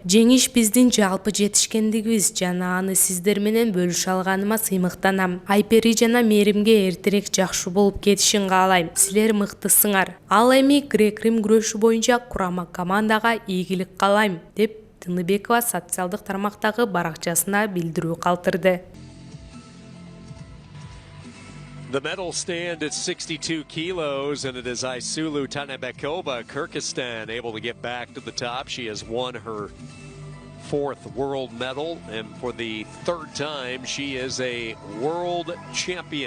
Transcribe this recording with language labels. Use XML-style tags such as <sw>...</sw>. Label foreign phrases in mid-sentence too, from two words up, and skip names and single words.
<ky>Жеңиш биздин жалпы жетишкендигибиз жана аны сиздер менен бөлүшө алганыма сыймыктанам. Айпери жана Мээримге эртерээк жакшы болуп кетишин каалайм. Силер мыктысыңар. Ал эми грек-рим күрөшү боюнча курама командага ийгилик каалайм, деп Тыныбекова социалдык тармактагы баракчасына билдирүү калтырды.</ky> <en>The medal stand at 62 kilos, and it is Айсулуу Тыныбекова, Kyrgyzstan, able to get back to the top. She has won her 4th world medal, and for the 3rd time, she is a world champion.</en>